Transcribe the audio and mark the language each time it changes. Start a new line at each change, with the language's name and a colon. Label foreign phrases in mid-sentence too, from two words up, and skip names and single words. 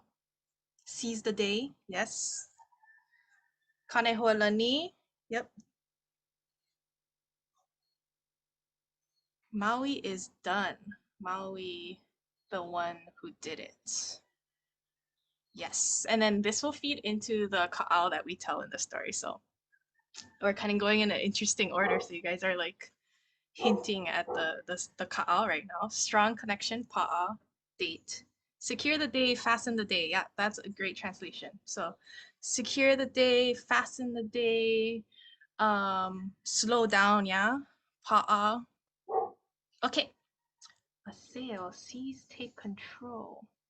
English: Seize the day. Yes. Kanehoalani. Yep. Maui is done. Maui, the one who did it. Yes. And then this will feed into the kaʻao that we tell in the story. So we're kind of going in an interesting order. So you guys are like hinting at the kaʻao right now. Strong connection, pa'a, date. Secure the day, fasten the day. Yeah, that's a great translation. So secure the day, fasten the day, slow down, yeah. Pa'a. Okay. Aseo, seize, take control.